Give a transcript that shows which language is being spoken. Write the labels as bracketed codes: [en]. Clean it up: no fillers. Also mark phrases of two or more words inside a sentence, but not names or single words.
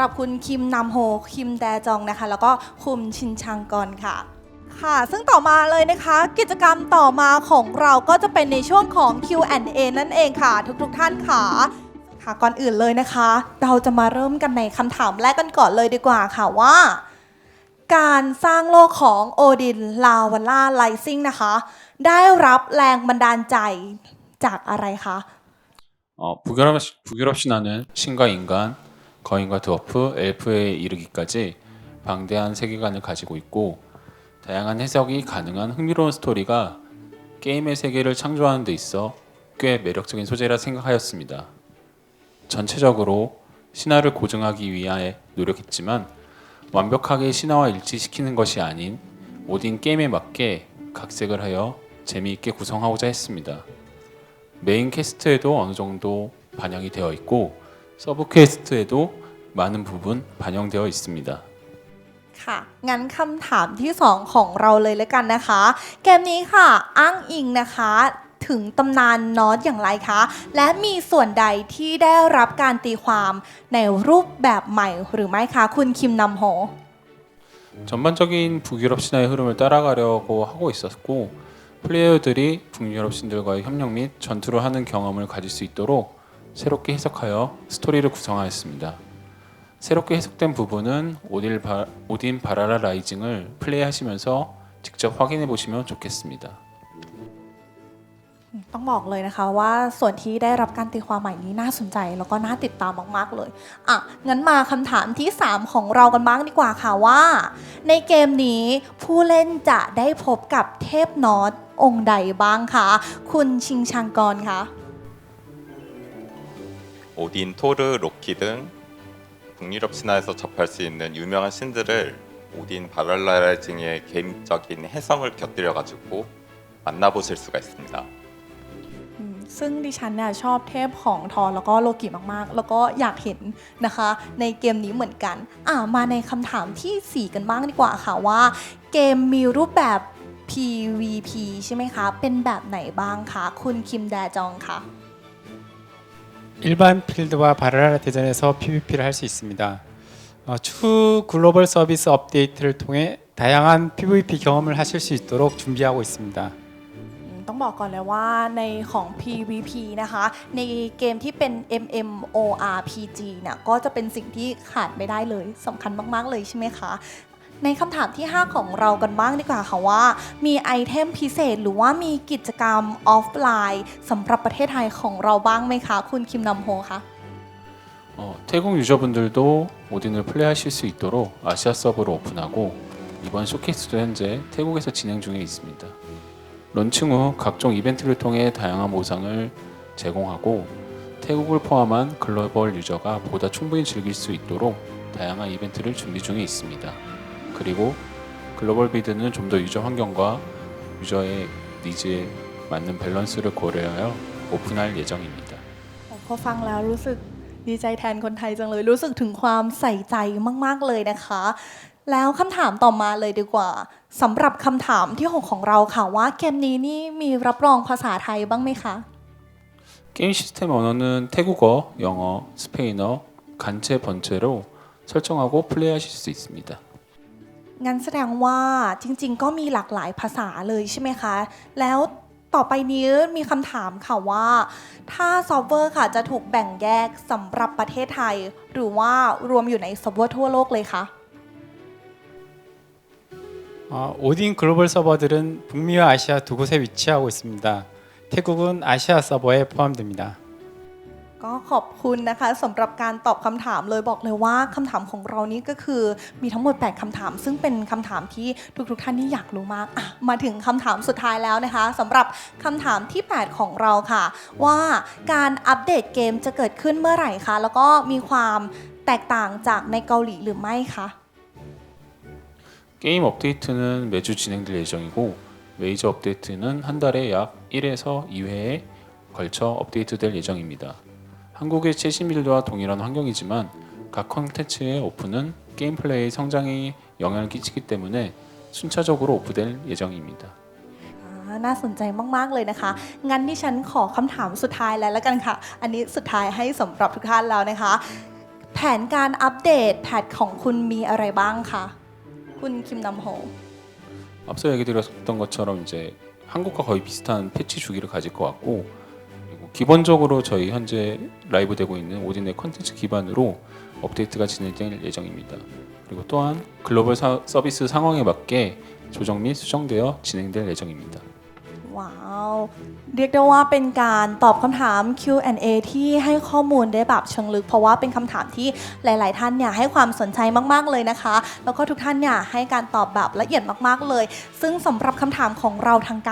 [th] รับคุณคิมนำโฮคิมแดจองนะคะแล้วก็คุณชินชังกอนค่ะค่ะซึ่งต่อมาเลยนะคะกิจกรรมต่อมาของเราก็จะเป็นในช่วงของ Q&A นั่นเองค่ะทุกๆท่านค่ะก่อนอื่นเลยนะคะเราจะมาเริ่มกันในคำถามแรกกันก่อนเลยดีกว่าค่ะว่าการสร้างโลกของโอดินลาวาล่าไลซิงนะคะได้รับแรงบันดาลใจจากอะไรคะ [ko] 북유럽 신화는 신과 인간, 거인과 드워프, 엘프에 이르기까지 방대한 세계관을 가지고 있고 다양한 해석이 가능한 흥미로운 스토리가 게임의 세계를 창조하는 데 있어 꽤 매력적인 소재라 생각하였습니다. 전체적으로 신화를 고증하기 위해 노력했지만 완벽하게 신화와 일치시키는 것이 아닌 오딘 게임에 맞게 각색을 하여 재미있게 구성하고자 했습니다. 메인 퀘스트에도 어느 정도 반영이 되어 있고 서브 퀘스트에도 많은 부분 반영되어 있습니다. [th] ค่ะงั้นคำถามที่2ของเราเลยแล้วกันนะคะเกมนี้ค่ะอ้างอิงนะคะถึงตำนานนอตอย่างไรคะและมีส่วนใดที่ได้รับการตีความในรูปแบบใหม่หรือไม่คะคุณคิมนำโฮ [ko] 전반적인 북유럽 신화의 흐름을 따라가려고 하고 있었고 플레이어들이 북유럽 신들과의 협력 및 전투를 하는 경험을 가질 수 있도록 새롭게 해석하여 스토리를 구성하였습니다. 새롭게 해석된 부분은 오딘 바라라 라이징을 플레이하시면서 직접 확인해 보시면 좋겠습니다. [th] ต้องบอกเลยนะคะว่าส่วนที่ได้รับการตีความใหม่นี้น่าสนใจแล้วก็น่าติดตามมากๆเลยงั้นมาคำถามที่3ของเรากันบ้างดีกว่าค่ะว่าในเกมนี้ผู้เล่นจะได้พบกับเทพนอตองค์ใดบ้างคะคุณชิงชังกรคะ [ko] 오딘, 토르, 로키 등 북유럽 신화에서 접할 수 있는 유명한 신들을 오딘 바랄라이징의 개인적인 해성을 곁들여 가지고 만나보실 수가 있습니다. [th] ซึ่งดิฉันเนี่ยชอบเทพของทอร์แล้วก็โลกิมากๆแล้วก็อยากเห็นนะคะในเกมนี้เหมือนกันมาในคำถามที่4กันบ้างดีกว่าค่ะว่าเกมมีรูปแบบ PVP ใช่ไหมคะเป็นแบบไหนบ้างคะคุณคิมแดจองคะ [ko] 일반 필드와 바라라 대전에서 PVP를 할 수 있습니다. 추후 글로벌 서비스 업데이트를 통해 다양한 PVP 경험을 하실 수 있도록 준비하고 있습니다. [th] ต้องบอกก่อนเลยว่าในของ PVP นะคะในเกมที่เป็น MMORPG เนี่ยก็จะเป็นสิ่งที่ขาดไม่ได้เลยสำคัญมากๆเลยใช่ไหมคะในคำถามที่5ของเรากันบ้างดีกว่าค่ะว่ามีไอเทมพิเศษหรือว่ามีกิจกรรมออฟไลน์สำหรับประเทศไทยของเราบ้างไหมคะคุณคิมนำโฮคะ [ko] 태국 유저분들도 오딘을 플레이하실 수 있도록 아시아 서버를 오픈하고 이번 쇼케이스도 현재 태국에서 진행 중에 있습니다. 런칭 후 각종 이벤트를 통해 다양한 보상을 제공하고 태국을 포함한 글로벌 유저가 보다 충분히 즐길 수 있도록 다양한 이벤트를 준비 중에 있습니다. 그리고 글로벌 비드는 좀 더 유저 환경과 유저의 니즈에 맞는 밸런스를 고려하여 오픈할 예정입니다. [th] พอฟังแล้วรู้สึกดีใจแทนคนไทยจังเลยรู้สึกถึงความใส่ใจมากๆเลยนะคะแล้วคำถามต่อมาเลยดีกว่าสำหรับคำถามที่6ของเราค่ะว่าเกมนี้นี่มีรับรองภาษาไทยบ้างไหมคะ [ko] 게임 시스템 언어는 태국어, 영어, 스페인어, 간체, 번체로 설정하고 플레이하실 수 있습니다. [th] งั้นแสดงว่าจริงๆก็มีหลากหลายภาษาเลยใช่ไหมคะแล้วต่อไปนี้มีคำถามค่ะว่าถ้าซอฟต์แวร์ค่ะจะถูกแบ่งแยกสำหรับประเทศไทยหรือว่ารวมอยู่ในซอฟต์แวร์ทั่วโลกเลยคะ [ko] 오딘 글로벌 서버들은 북미와 아시아 두 곳에 위치하고 있습니다. 태국은 아시아 서버에 포함됩니다. [th] ก็ขอบคุณนะคะสำหรับการตอบคำถามเลยบอกเลยว่าคำถามของเรานี้ก็คือมีทั้งหมด 8 คำถาม ซึ่งเป็นคำถามที่ทุกท่านที่อยากรู้มากมาถึงคำถามสุดท้ายแล้วนะคะสำหรับคำถามที่ 8 ของเราค่ะ ว่าการอัปเดตเกมจะเกิดขึ้นเมื่อไหร่คะแล้วก็มีความแตกต่างจากในเกาหลีหรือไม่คะ [ko] 게임 업데이트는 매주 진행될 예정이고 메이저 업데이트는 한 달에 약 1에서 2회에 걸쳐 업데이트될 예정입니다. 한국의 최신 빌드와 동일한 환경이지만 각 컨텐츠의 오픈은 게임 플레이 성장에 영향을 끼치기 때문에 순차적으로 오프될 예정입니다. [th] น่าสนใจมากๆเลยนะคะ งั้นดิฉันขอคำถามสุดท้ายแล้วกันค่ะ อันนี้สุดท้ายให้สำหรับทุกท่านแล้วนะคะ แผนการอัปเดตแพทของคุณมีอะไรบ้างคะคุณคิมนำโฮ [ko] 앞서 얘기 드렸던 것처럼 이제 한국과 거의 비슷한 패치 주기를 가질 것 같고 그리고 기본적으로 저희 현재 라이브 되고 있는 오딘의 컨텐츠 기반으로 업데이트가 진행될 예정입니다. 그리고 또한 글로벌 서비스 상황에 맞게 조정 및 수정되어 진행될 예정입니다. [th] ว้าว เรียกได้ว่าเป็นการตอบคำถาม Q&A ที่ให้ข้อมูลได้แบบเชิงลึกเพราะว่าเป็นคำถามที่หลาย ๆ ท่านเนี่ยให้ความสนใจมาก ๆ เลยนะคะ แล้วก็ทุกท่านเนี่ยให้การตอบแบบละเอียดมาก ๆ เลย ซึ่งสำหรับคำถามของเราทั้ง